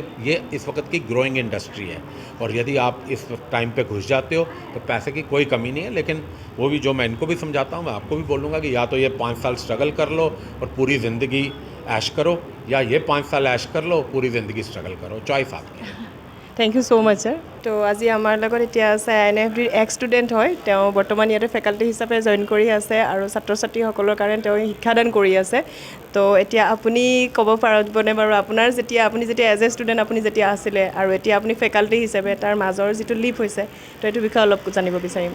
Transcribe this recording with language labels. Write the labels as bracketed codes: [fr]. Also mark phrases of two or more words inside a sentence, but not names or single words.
[hi] ये इस वक्त की [en] growing industry [hi] है, और यदि आप इस टाइम पे घुस जाते हो तो पैसे की कोई कमी नहीं है। लेकिन वो भी जो मैं इनको भी समझाता हूँ, मैं आपको भी बोलूँगा कि या तो ये 5 साल स्ट्रगल कर लो और पूरी ज़िंदगी ऐश करो, या ये 5 साल ऐश कर लो, पूरी ज़िंदगी स्ट्रगल करो, चॉइस आपकी है। [en] thank you so much sir [as] তো আজি আমাৰ লগত এতিয়া আছে INFDৰ [en] ex student [as] হয় তেওঁ বৰ্তমান ইয়াতে ফেকাল্টি হিচাপে জইন কৰি আছে আৰু ছাত্ৰ ছাত্ৰীসকলৰ কাৰণে তেওঁ শিক্ষাদান কৰি আছে তো এতিয়া আপুনি ক'ব পাৰিবনে বাৰু আপুনি যেতিয়া [en] as a student [as] আপুনি যেতিয়া আছিলে আৰু এতিয়া আপুনি ফেকাল্টি হিচাপে তাৰ মাজৰ যিটো লিপ হৈছে তো এইটো বিষয়ে অলপ জানিব বিচাৰিম